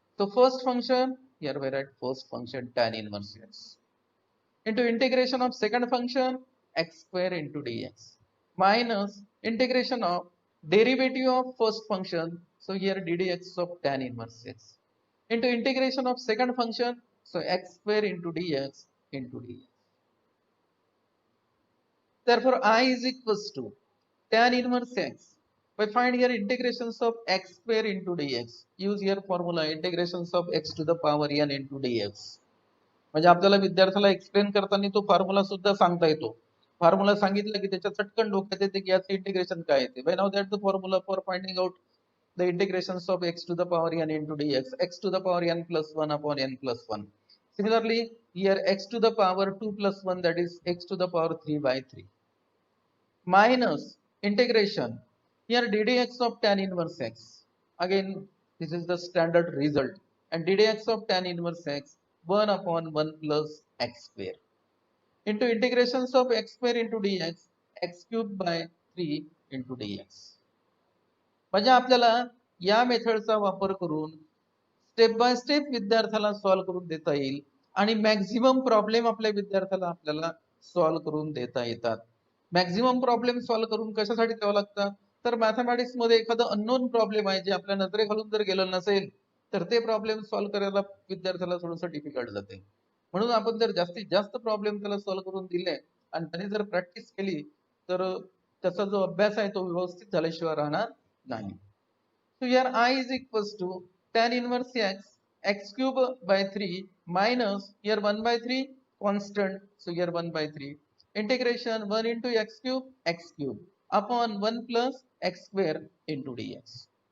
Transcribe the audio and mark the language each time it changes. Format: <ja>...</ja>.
<en>So first function, here we write first function tan inverse x into integration of second function x square into dx minus integration of derivative of first function, so here ddx of tan inverse x into integration of second function, so x square into dx into dx. Therefore I is equals to tan inverse x. We find here integrations of x square into dx. Use here formula integrations of x to the power n into dx.</en> <mr>म्हणजे आपल्याला विद्यार्थ्याला explain करताना तो formula सुद्धा सांगता येतो. Formula सांगितलं की त्याच्या चटकन डोक्यात येते की याचं इंटिग्रेशन काय येते.</mr> <en>By now that's the formula for finding out the integrations of x to the power n into dx, x to the power n plus 1 upon n plus 1. Similarly here x to the power 2 plus 1, that is x to the power 3 by 3 minus integration here ddx of tan inverse x. Again this is the standard result, and ddx of tan inverse x 1 upon 1 plus x square into integrations of x square into dx x cubed by 3 into dx.</en> <mr>म्हणजे आपल्याला या मेथडचा वापर करून step by step विद्यार्थ्याला solve करून देता येईल आणि मॅक्झिमम प्रॉब्लेम आपल्या विद्यार्थ्याला आपल्याला सॉल्व्ह करून देता येतात. मॅक्झिमम प्रॉब्लेम सॉल्व्ह करून कशासाठी द्यावं लागतात, तर मॅथमॅटिक्स मध्ये एखादं अननोन प्रॉब्लेम आहे जे आपल्या नजरेखालून जर गेलं नसेल तर ते प्रॉब्लेम सॉल्व्ह करायला विद्यार्थ्याला थोडंसं डिफिकल्ट जाते. म्हणून आपण जर जास्तीत जास्त प्रॉब्लेम त्याला सॉल्व्ह करून दिले आणि त्याने जर प्रॅक्टिस केली तर त्याचा जो अभ्यास आहे तो व्यवस्थित झाल्याशिवाय राहणार नाही.</mr> <en>So here I is equals to tan inverse x cube by 3 minus here 1 by 3 constant. So here 1 by 3 integration 1 into x cube upon 1 plus x square into dx.</en>